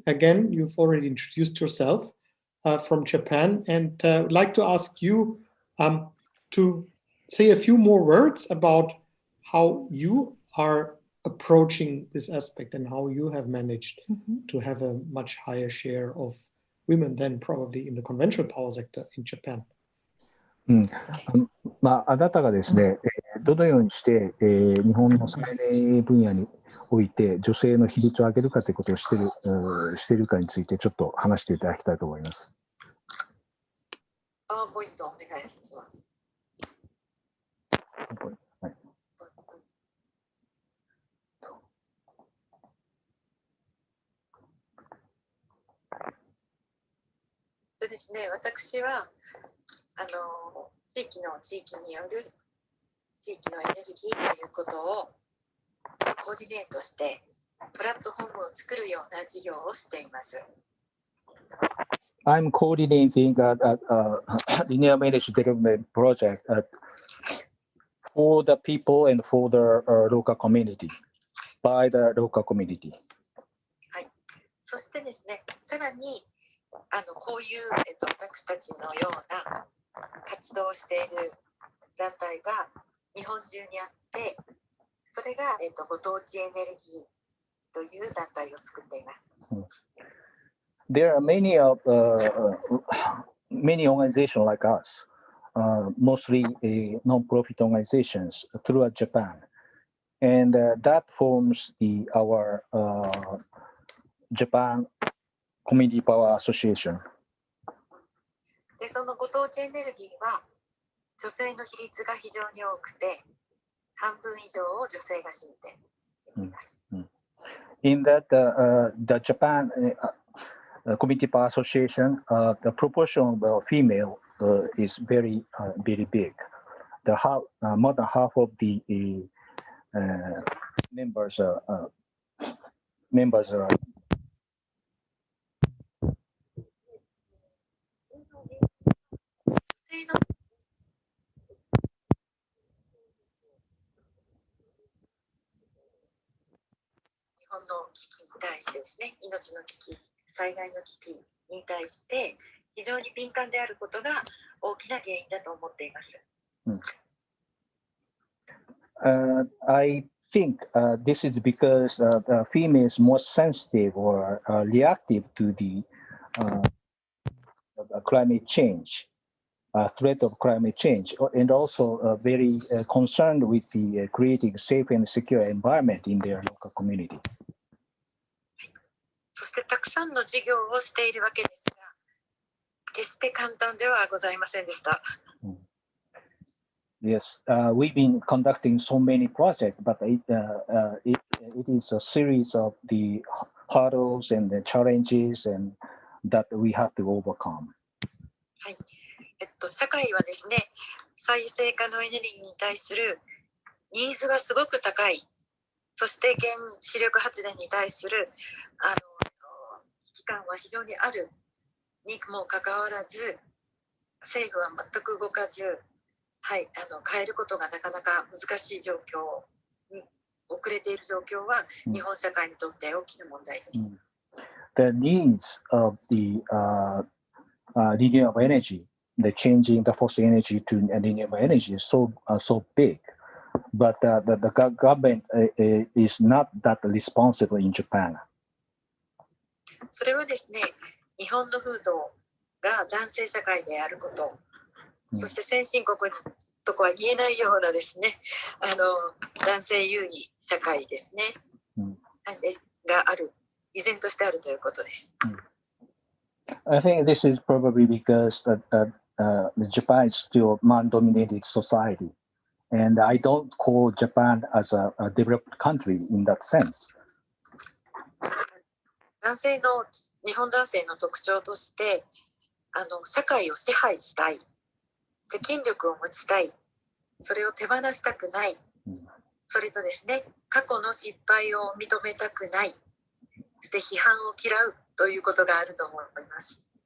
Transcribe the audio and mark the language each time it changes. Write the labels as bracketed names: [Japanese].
[English] Again, you've already introduced yourself from Japan, and I'd like to ask you to say a few more words about how you are approaching this aspect and how you have managed to have a much higher share of women than probably in the conventional power sector in Japan. [Japanese] あなたがですね、どのようにして、日本の再エネ分野において女性の比率を上げるかということをしているかについてちょっと話していただきたいと思います。パワーポイントお願いします。はい、そうですね、私は地域による地域のエネルギーということをコーディネートしてプラットフォームを作るような事業をしています。 [English] I'm coordinating a renewable energy development project for the people and for the local community, by the local community. [Japanese] はい。そしてですね、さらにこういう、私たちのような活動をしている団体が日本中にあって、それが、ご当地エネルギーという団体を作っています。 [English] There are many organizations like us, mostly non-profit organizations throughout Japan, and that forms our Japan Community Power Association. [Japanese] で、そのご当地エネルギーは女性の比率が非常に多くて、半分以上を女性が占めています。 [English] In that, the Japan Community Power Association, the proportion of female is very big. More than half of the members are. [Japanese] 日本の危機に対してですね、命の危機、災害の危機に対して非常に敏感であることが大きな原因だと思っています。 [English] I think this is because females more sensitive or reactive to the climate change, threat of climate change, and also very concerned with the creating safe and secure environment in their local community. [Japanese] そしてたくさんの事業をしているわけですが、決して簡単ではございませんでした。 [English] Yes, we've been conducting so many projects, but it is a series of the hurdles and the challenges and that we have to overcome. [Japanese] はい、社会はですね、再生可能エネルギーに対するニーズがすごく高い。そして原子力発電に対する危機感は非常にあるにもかかわらず、政府は全く動かず、はい、変えることがなかなか難しい状況に遅れている状況は日本社会にとって大きな問題です。 [English] The needs of the renewable energy, the changing the fossil energy to renewable energy is so big, but the government is not that responsible in Japan. [Japanese] それはですね、日本の風土が男性社会であること、そして先進国とかは言えないようなですね、男性優位社会ですね、がある、依然としてあるということです。 [English] I think this is probably because Japan is still man-dominated society, and I don't call Japan as a developed country in that sense. [Japanese] 日本男性の特徴として、社会を支配したい、権力を持ちたい、それを手放したくない、それとですね、過去の失敗を認めたくない、そして批判を嫌うということがあると思います。